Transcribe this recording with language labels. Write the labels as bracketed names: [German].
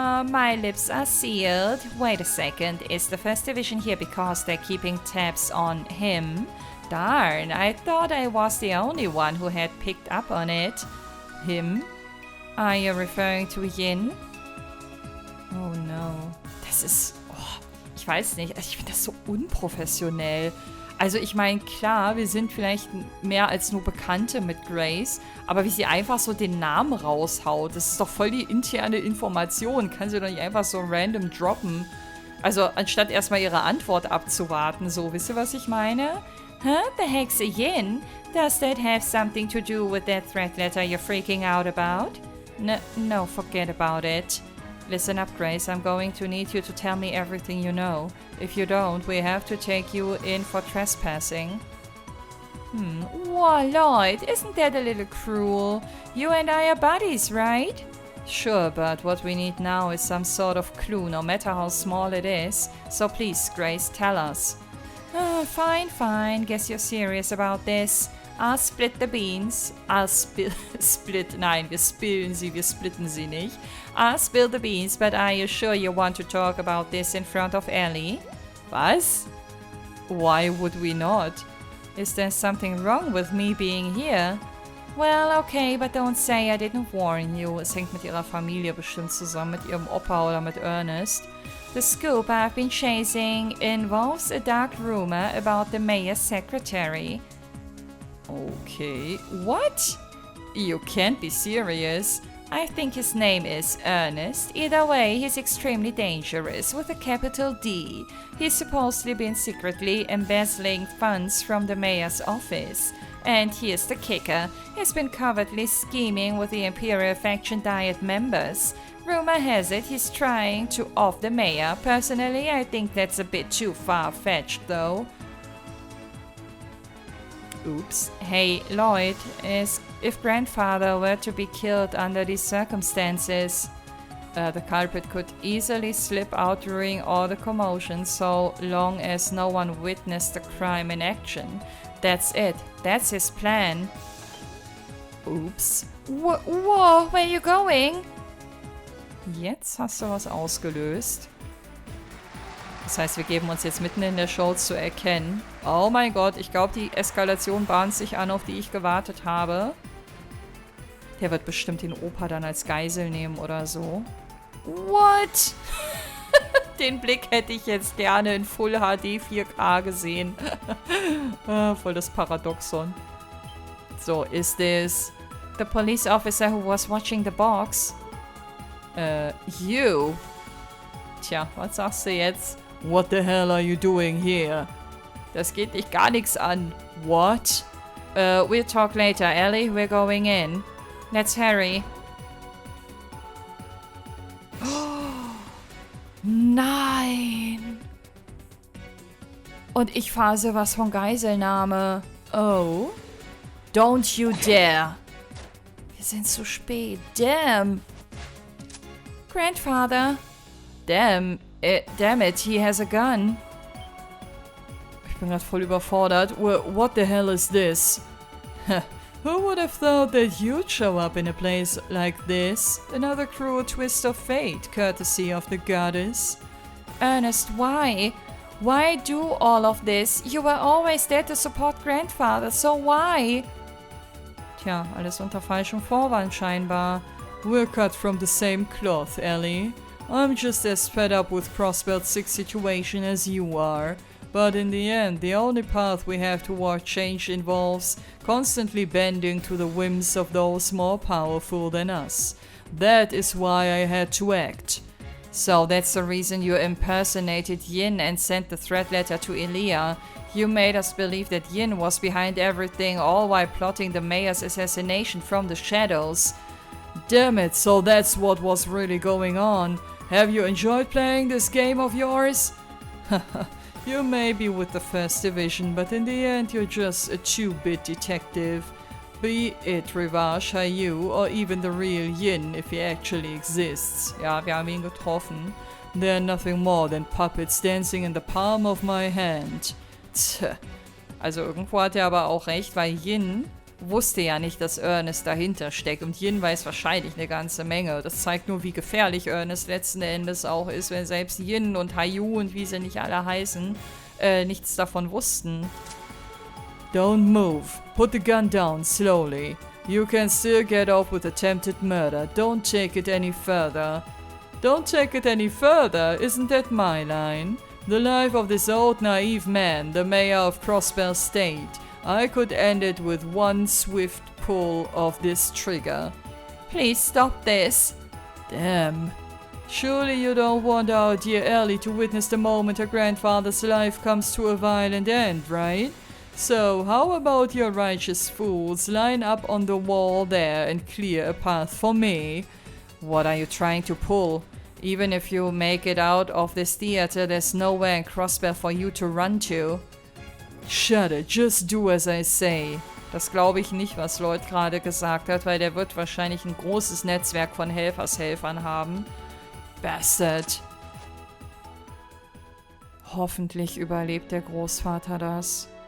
[English] My lips are sealed. Wait a second, is the First Division here because they're keeping tabs on him? Darn, I thought I was the only one who had picked up on it. Him? Are you referring to Yin? [German] Oh no. Das ist... Oh, ich weiß nicht. Ich finde das so unprofessionell. Also ich meine, klar, wir sind vielleicht mehr als nur Bekannte mit Grace, aber wie sie einfach so den Namen raushaut, das ist doch voll die interne Information. Kann sie doch nicht einfach so random droppen. Also anstatt erstmal ihre Antwort abzuwarten, so, wisst ihr, was ich meine? [English] Huh? The heck's a Yin? Does that have something to do with that threat letter you're freaking out about? No, forget about it. Listen up, Grace. I'm going to need you to tell me everything you know. If you don't, we have to take you in for trespassing. Whoa, Lloyd, isn't that a little cruel? You and I are buddies, right? Sure, but what we need now is some sort of clue, no matter how small it is. So please, Grace, tell us. Fine. Guess you're serious about this. I'll split the beans. [German] Nein, wir spillen sie, wir splitten sie nicht. [English] I'll spill the beans, but are you sure you want to talk about this in front of Ellie? [German] Was? [English] Why would we not? Is there something wrong with me being here? Well, okay, but don't say I didn't warn you. [German] Es hängt mit ihrer Familie bestimmt zusammen, mit ihrem Opa oder mit Ernest. [English] The scoop I've been chasing involves a dark rumor about the mayor's secretary. Okay, what? You can't be serious. I think his name is Ernest. Either way, he's extremely dangerous, with a capital D. He's supposedly been secretly embezzling funds from the mayor's office. And here's the kicker. He's been covertly scheming with the Imperial Faction Diet members. Rumor has it he's trying to off the mayor. Personally, I think that's a bit too far-fetched, though. Oops. Hey, Lloyd, if grandfather were to be killed under these circumstances, the culprit could easily slip out during all the commotion so long as no one witnessed the crime in action. That's it. That's his plan. Oops. Whoa, where are you going? [German] Jetzt hast du was ausgelöst. Das heißt, wir geben uns jetzt mitten in der Show zu erkennen. Oh mein Gott, ich glaube, die Eskalation bahnt sich an, auf die ich gewartet habe. Der wird bestimmt den Opa dann als Geisel nehmen oder so. [English] What? [German] Den Blick hätte ich jetzt gerne in Full HD 4K gesehen. Voll das Paradoxon. [English] So, is this the police officer who was watching the box? You? [German] Tja, was sagst du jetzt? [English] What the hell are you doing here? [German] Das geht dich gar nichts an. [English] What? We'll talk later, Ellie. We're going in. Let's hurry. [German] Nein! Und ich fahre sowas von Geiselnahme. Oh. Don't you dare. Wir sind zu spät. Damn. Grandfather. [English] Damn it, he has a gun. [German] Ich bin gerade voll überfordert. [English] What the hell is this? Who would have thought that you'd show up in a place like this? Another cruel twist of fate, courtesy of the goddess. Ernest, why? Why do all of this? You were always there to support grandfather, so why? [German] Tja, alles unter falschem Vorwand scheinbar. [English] We're cut from the same cloth, Ellie. I'm just as fed up with Crossbelt 6 situation as you are. But in the end, the only path we have toward change involves constantly bending to the whims of those more powerful than us. That is why I had to act. So that's the reason you impersonated Yin and sent the threat letter to Elia. You made us believe that Yin was behind everything, all while plotting the mayor's assassination from the shadows. Damn it, so that's what was really going on. Have you enjoyed playing this game of yours? You may be with the First Division, but in the end you're just a 2-bit detective. Be it Rivage, HIER, or even the real Yin, if he actually exists. [German] Ja, wir haben ihn getroffen. [English] They're nothing more than puppets dancing in the palm of my hand. Tch. [German] Also irgendwo hat er aber auch recht, weil Yin wusste ja nicht, dass Ernest dahinter steckt. Und Yin weiß wahrscheinlich eine ganze Menge. Das zeigt nur, wie gefährlich Ernest letzten Endes auch ist, wenn selbst Yin und HIER und wie sie nicht alle heißen, nichts davon wussten. [English] Don't move. Put the gun down slowly. You can still get off with attempted murder. Don't take it any further. Don't take it any further? Isn't that my line? The life of this old naive man, the mayor of Crossbell State. I could end it with one swift pull of this trigger. Please stop this. Damn. Surely you don't want our dear Ellie to witness the moment her grandfather's life comes to a violent end, right? So, how about your righteous fools line up on the wall there and clear a path for me? What are you trying to pull? Even if you make it out of this theater, there's nowhere in Crossbell for you to run to. Shut it, just do as I say. [German] Das glaube ich nicht, was Lloyd gerade gesagt hat, weil der wird wahrscheinlich ein großes Netzwerk von Helfershelfern haben. Bastard. Hoffentlich überlebt der Großvater das.